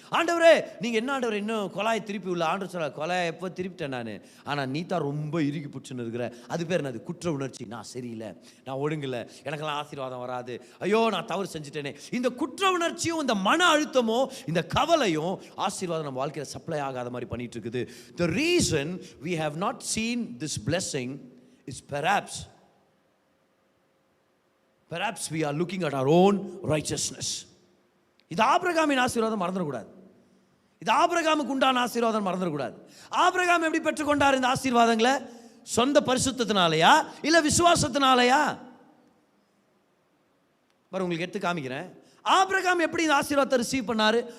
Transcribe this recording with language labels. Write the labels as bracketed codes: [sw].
[ta] ஆண்டவரே நீங்கள் என்ன ஆண்டவர் இன்னும் குழாயை திருப்பி உள்ள? ஆண்டவர் சொல்ல, குழாயை எப்போ திருப்பிட்டேன் நான், ஆனால் நீ தான் ரொம்ப இறுக்கி பிடிச்சுன்னு இருக்கிற. அது பேர் என்னது? குற்ற உணர்ச்சி. நான் சரியில்லை, நான் ஒழுங்கில்லை, எனக்கெல்லாம் ஆசீர்வாதம் வராது, ஐயோ நான் தவறு செஞ்சுட்டேனே. இந்த குற்ற உணர்ச்சியும் இந்த மன அழுத்தமும் இந்த கவலையும் ஆசீர்வாதம் நம்ம வாழ்க்கையில் சப்ளை ஆகாத மாதிரி பண்ணிட்டு இருக்குது. [en] The reason we have not seen this blessing is perhaps we are looking at our own righteousness. [ta] இது ஆபிரகாமின் ஆசீர்வாதம் மறந்துடக்கூடாது. இது ஆபிரகாமுக்கு உண்டான ஆசீர்வாதம் மறந்துடக்கூடாது. ஆபிரகாம் எப்படி பெற்றுக்கொண்டார் இந்த ஆசீர்வாதங்களை? சொந்த பரிசுத்தத்தினாலயா இல்லை விசுவாசத்தினாலயா? உங்களுக்கு எடுத்து காமிக்கிறேன். ஆபிரகாம் எப்படி இந்த ஆசீர்வாதத்தை ரிசீவ் பண்ணாரு?